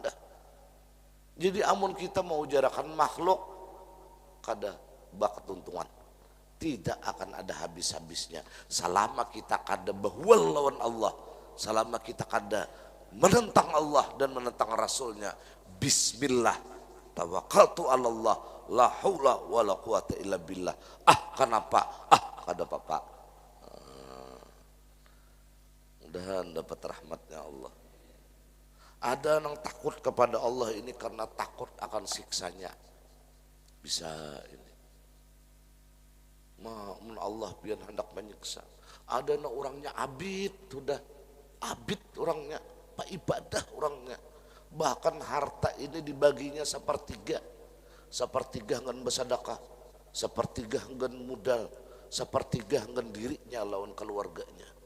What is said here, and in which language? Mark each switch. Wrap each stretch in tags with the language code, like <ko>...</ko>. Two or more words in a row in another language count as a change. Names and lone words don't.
<bjn>Jadi amun kita mau jarakan makhluk kada bak ketuntungan, tidak akan ada habis-habisnya selama kita kada bahwal lawan Allah, selama kita kada menentang Allah dan menentang Rasulnya.</bjn> <ar>بسم الله توكلت على الله لا حول ولا قوة إلا بالله.</ar> <bjn>Kenapa kada apa-apa. Mudahan dapat rahmatnya Allah.</bjn> <id>Ada yang takut kepada Allah ini karena takut akan siksanya. Bisa ini.</id> <bjn>Mun Allah pian hendak menyiksa. Ada yang orangnya abid, sudah abid orangnya, pak ibadah orangnya.</bjn> <id>Bahkan harta ini dibaginya sepertiga.</id> <bjn>Sepertiga ngan bersedekah, sepertiga ngan modal, sepertiga ngan dirinya lawan keluarganya.</bjn>